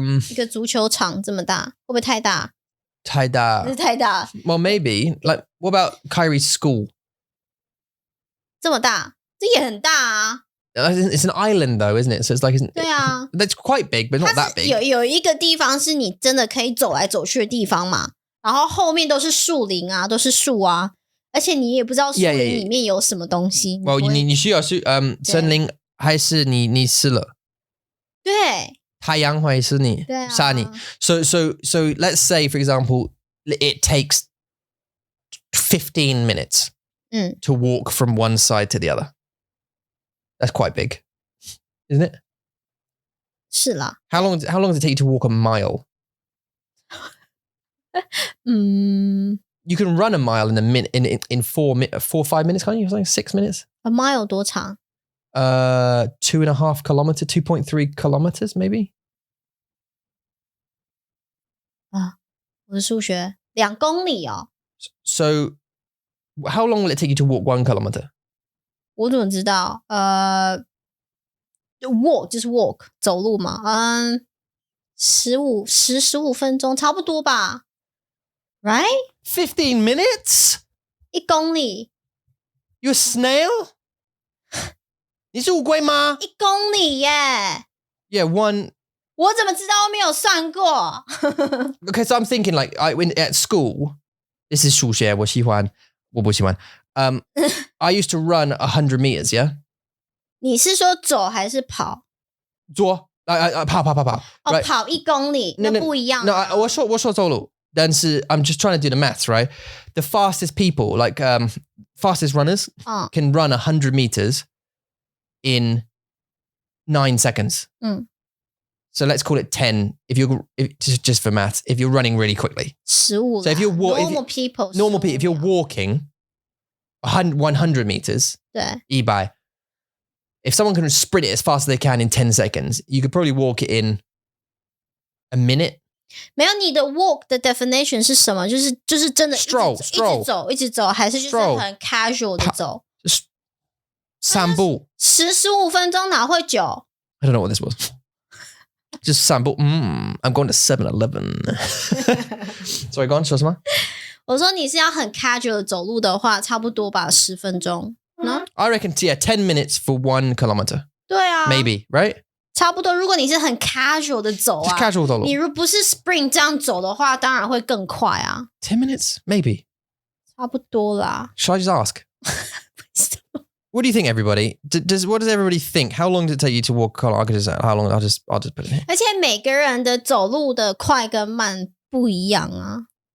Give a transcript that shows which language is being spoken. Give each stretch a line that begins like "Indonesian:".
Chinese: 一个足球场这么大，会不会太大？太大。太大。
English: Well, maybe. Like, what about Kyrie's school?
Chinese: 这么大，这也很大啊。
English: It's an island though, isn't it? So it's like,
Chinese: 对啊。
English: That's quite big, but not that big.
Chinese: 有一个地方是你真的可以走来走去的地方嘛，然后后面都是树林啊，都是树啊，而且你也不知道树林里面有什么东西。 Well, 你需要森林还是你死了？对。太阳会是你杀你。
English: So let's say, for example, it takes 15 minutes to walk from one side to the other. That's quite big, isn't it?
Chinese: 是啦。
English: How long does it take you to walk a mile? You can run a mile in a minute in 4 or 5 minutes, can't you? Like 6 minutes.
Chinese: A mile 多长
English: ？2.5 kilometers, 2.3 kilometers, maybe.
Chinese: 我的数学2公里哦。
English: So, how long will it take you to walk 1 kilometer?
Chinese: 我怎么知道？walk 就是 walk 走路嘛。 15分钟差不多吧。Right?
English: 15 minutes?
Chinese: 1公里。
English: You a snail?
Chinese: 你是乌龟吗？1公里耶。
English: Yeah, one.
Chinese: 我怎么知道？我没有算过。
English: Okay, so I'm thinking like when at school, this is
Chinese: 数学，我喜欢，我不喜欢。
English: I used to run 100 meters, yeah?
Chinese: 你是说走还是跑？跑。哦，跑1公里，那不一样。
English: No,
Chinese: 我说走路，但是
English: I'm just trying to do the maths, right? The fastest people, like fastest runners, can run 100 meters in 9 seconds. So let's call it 10. Just for maths, if you're running really quickly. 15 So if you're normal people, if you're walking 100 meters,
Chinese: 对
English: 100. If someone can sprint it as fast as they can in 10 seconds, you could probably walk it in a minute.
Chinese: 没有，你的 walk 的 definition 是什么？就是真的
English: stroll
Chinese: 一直走，还是就是很 casual 的走？散步 10-15分钟哪会久？
English: I don't know what this was. Just 散步。I'm going to 7-Eleven. Sorry, go on.
Chinese: 说什么？我说你是要很 casual 的走路的话，差不多吧，10分钟。
English: No? I reckon, 10 minutes for 1 kilometer.
Chinese: 对啊
English: Maybe, right?
Chinese: 差不多。如果你是很 casual 的走啊
English: Just casual 走路。
Chinese: 你如不是 sprint 这样走的话，当然会更快啊。
English: 10 minutes? Maybe.
Chinese: 差不多啦。
English: Shall I just ask? What do you think, everybody? What does everybody think? How long did it take you to walk? How long? I'll just put it in here.
Chinese: 而且每个人的走路的快跟慢不一样啊。